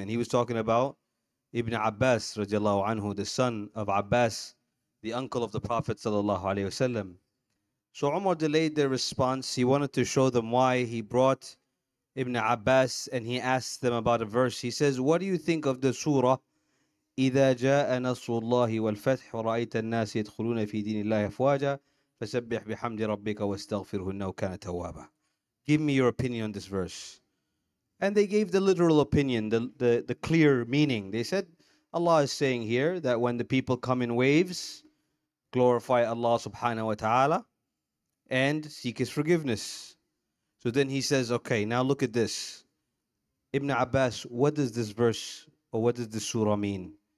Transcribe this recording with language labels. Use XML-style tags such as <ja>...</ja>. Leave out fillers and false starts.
<en>And he was talking about Ibn Abbas radiallahu anhu, the son of Abbas, the uncle of the Prophet sallallahu alaihi wasallam. So Umar delayed their response. He wanted to show them why. He brought Ibn Abbas and he asked them about a verse. He says, "What do you think of the surah?</en> <ar>إذا جاء نصر الله والفتح ورأيت الناس يدخلون في دين الله أفواجا فسبح بحمد ربك واستغفره إنه كان توابا."</ar> <en>Give me your opinion on this verse. And they gave the literal opinion, the clear meaning. They said, Allah is saying here that when the people come in waves, glorify Allah subhanahu wa ta'ala and seek His forgiveness. So then he says, okay, now look at this. Ibn Abbas, what does this verse or what does this surah mean?</en>